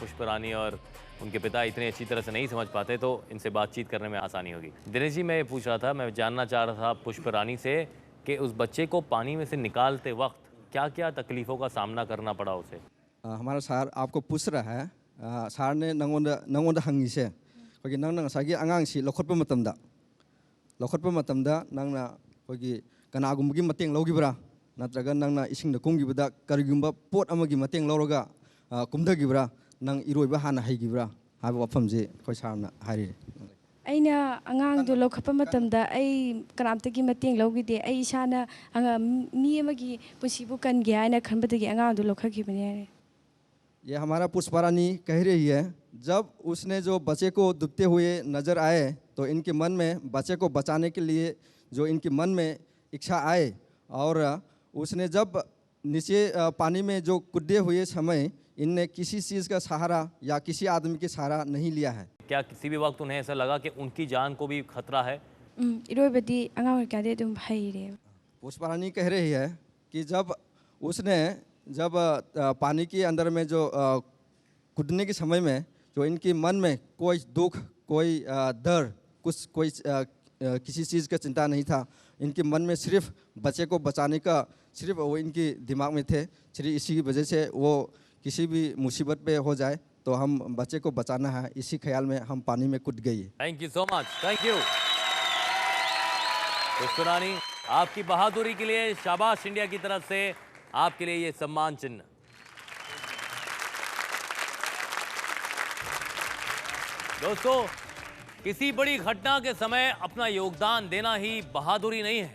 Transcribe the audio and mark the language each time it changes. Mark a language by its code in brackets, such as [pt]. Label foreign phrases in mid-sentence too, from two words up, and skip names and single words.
[hi] पुष्प रानी और उनके पिता इतने अच्छी तरह से नहीं समझ पाते, तो इनसे बातचीत करने में आसानी होगी। दिनेश जी, मैं ये पूछ रहा था, मैं जानना चाह रहा था पुष्प रानी से कि उस बच्चे को पानी में से निकालते वक्त क्या क्या तकलीफ़ों का सामना करना पड़ा उसे। हमारा सार आपको पूछ रहा है। [mni] ꯁꯥꯔ ꯅꯦ ꯅꯪꯉꯣꯟꯗ ꯍꯪꯉꯤꯁꯦ ꯀꯣꯏ ꯅꯪ ꯅꯪꯁꯥꯒꯤ ꯑꯉꯥꯡꯁꯤ ꯂꯈꯣꯠꯄ ꯃꯇꯝꯗ ꯅꯪꯅ ꯀꯣꯏ ꯀꯅꯥꯒꯨꯝꯕꯒꯤ ꯃꯇꯦꯡ ꯂꯧꯒꯤꯕ꯭ꯔꯥ ꯅꯇ꯭ꯔꯒ ꯅꯪꯅ ꯏꯁꯤꯡ ꯗ ꯀꯨꯡꯒꯤꯕꯗ ꯀꯔꯤꯒꯨꯝꯕ ꯄꯣꯠ ꯑꯃꯒꯤ ꯃꯇꯦꯡ ꯂꯧꯔꯒ ꯀꯨꯝꯗꯒꯤꯕ꯭ꯔꯥ ꯅꯪ ꯏꯔꯣꯏꯕ ꯍꯥꯅ ꯍꯥꯏꯒꯤꯕ꯭ꯔꯥ ꯍꯥꯕ ꯋꯥꯐꯝꯖꯦ ꯀꯣꯏ ꯁꯥꯔꯅ ꯍꯥꯔꯤ. ꯑꯩꯅ ꯑꯉꯥꯡꯗꯣ ꯂꯧꯈꯠꯄ ꯃꯇꯝꯗ ꯑꯩ ꯀꯅꯥꯝꯇꯒꯤ ꯃꯇꯦꯡ ꯂꯧꯈꯤꯗꯦ ꯑꯩ ꯏꯁꯥꯅ ꯃꯤ ꯑꯃꯒꯤ ꯄꯨꯟꯁꯤꯕꯨ ꯀꯟꯒꯦ ꯍꯥꯏꯅ ꯈꯟꯕꯗꯒꯤ ꯑꯉꯥꯡꯗꯣ ꯂꯧꯈꯠꯈꯤꯕꯅꯦ। [hi] ये हमारा पुष्पा रानी कह रही है, जब उसने जो बच्चे को डूबते हुए नजर आए तो इनके मन में बच्चे को बचाने के लिए जो इनके मन में इच्छा आए और उसने जब नीचे पानी में जो कूदे हुए समय इनने किसी चीज़ का सहारा या किसी आदमी के सहारा नहीं लिया है। क्या किसी भी वक्त उन्हें ऐसा लगा कि उनकी जान को भी खतरा है? [mni] इरोइबदी ꯑꯉꯥꯡ ꯑꯣꯏꯔꯤꯀꯥꯟꯗꯤ ꯑꯗꯨꯝ ꯍꯩꯔꯦ। [hi] पुष्पा रानी कह रही है कि जब पानी के अंदर में जो कूदने के समय में जो इनके मन में कोई दुख, कोई डर, कोई किसी चीज़ का चिंता नहीं था। इनके मन में सिर्फ बच्चे को बचाने का सिर्फ वो इनके दिमाग में थे। सिर्फ इसी की वजह से वो किसी भी मुसीबत पे हो जाए तो हम बच्चे को बचाना है, इसी ख्याल में हम पानी में कूद गई। [en] Thank you so much, thank you. [hi] पुष्प रानी, आपकी बहादुरी के लिए शाबाश इंडिया की तरफ से आपके लिए ये सम्मान चिन्ह। दोस्तों, किसी बड़ी घटना के समय अपना योगदान देना ही बहादुरी नहीं है।